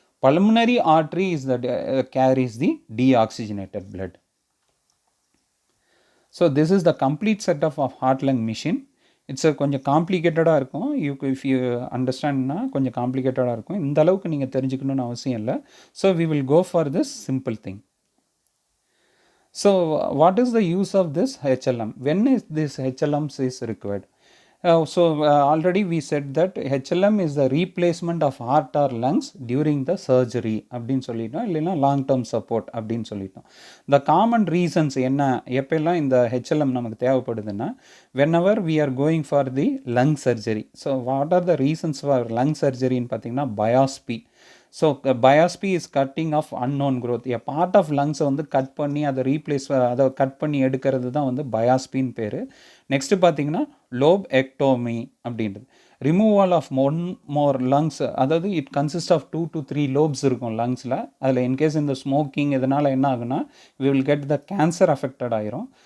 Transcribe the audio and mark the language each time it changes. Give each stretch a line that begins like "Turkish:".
English: Pulmonary artery is the carries the deoxygenated blood. So this is the complete setup of heart lung machine.
Tamil: It's கொஞ்சம் காம்ப்ளிகேட்டடாக இருக்கும். If you அண்டர்ஸ்டாண்ட்னா கொஞ்சம் காம்ப்ளிகேட்டடாக இருக்கும். இந்த அளவுக்கு நீங்கள் தெரிஞ்சுக்கணுன்னு அவசியம் இல்லை.
English: So we will go for this simple thing. So what is the use of this HLM? When is this HLMs is required? Already we said that HLM is the replacement of heart or lungs during the surgery
Tamil: அப்படின்னு சொல்லிட்டோம், இல்லைன்னா
English: Long term support அப்படின்னு சொல்லிட்டோம். The common reasons
Tamil: என்ன எப்பெல்லாம் இந்த HLM நமக்கு தேவைப்படுதுன்னா,
English: whenever we are going for the lung surgery. So what are the reasons for lung surgery ன்னு பார்த்தீங்கன்னா biopsy. So biopsy is cutting of unknown growth.
Tamil: A part of லங்ஸை வந்து cut பண்ணி அதை அதை கட் பண்ணி எடுக்கிறது தான் வந்து பயாஸ்பின்னு பேர். நெக்ஸ்ட்டு பார்த்தீங்கன்னா லோப் எக்டோமி அப்படின்றது,
English: Removal of one more lungs.
Tamil: அதாவது இட் கன்சிஸ்ட் ஆஃப் 2 to 3 லோப்ஸ் இருக்கும் லங்ஸில். அதில் இன்கேஸ் இந்த ஸ்மோக்கிங் இதனால் என்ன ஆகுனா
English: we will get the cancer
Tamil: affected ஆயிரும்.